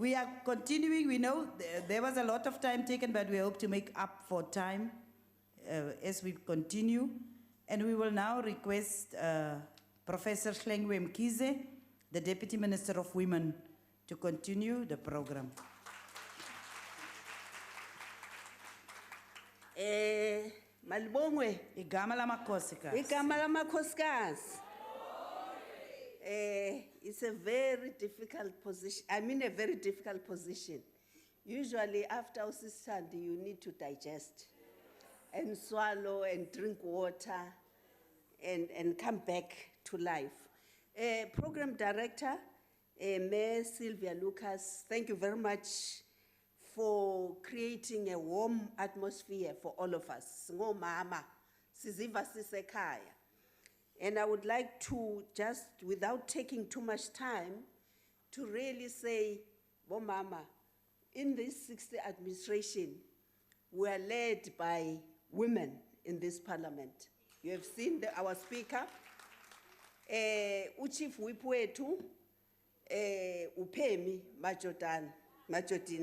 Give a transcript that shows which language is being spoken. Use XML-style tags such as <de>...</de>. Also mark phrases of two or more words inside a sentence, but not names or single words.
<en>We are continuing. We know there was a lot of time taken, but we hope to make up for time as we continue. And we will now request Professor Shlengwe Mkize, the Deputy Minister of Women, to continue the program.</en> <xh>Malibongwe, Igama lamakhosikazi. igama lamakhosikazi.</xh> <en>It's a very difficult position. I mean, a very difficult position. Usually, after usisithandi, you need to digest and swallow and drink water and come back to life. Program Director, Mayor Sylvia Lucas, thank you very much for creating a warm atmosphere for all of us.</en> <xh>Ngomama, siziva sisekhaya.</xh> <en>And I would like to just, without taking too much time, to really say, Mama, in this 60th administration, we are led by women in this parliament. You have seen our speaker, Chief Whip wethu, Upemi Majodin.</en>